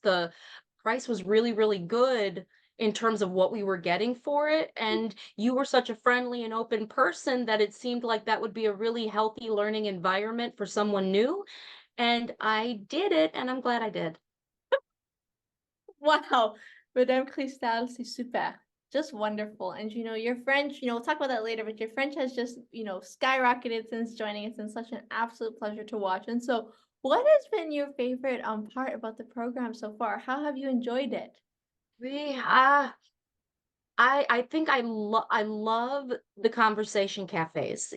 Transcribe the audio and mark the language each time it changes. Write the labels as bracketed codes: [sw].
[en] The price was really good in terms of what we were getting for it. And you were such a friendly and open person that it seemed like that would be a really healthy learning environment for someone new. And I did it, and I'm glad I did. [fr] Wow, Madame Cristal, c'est super. [en] Just wonderful. And your French, we'll talk about that later, but your French has just, skyrocketed since joining. It's been such an absolute pleasure to watch. And so, what has been your favorite part about the program so far? How have you enjoyed it? We I think I love the conversation cafes.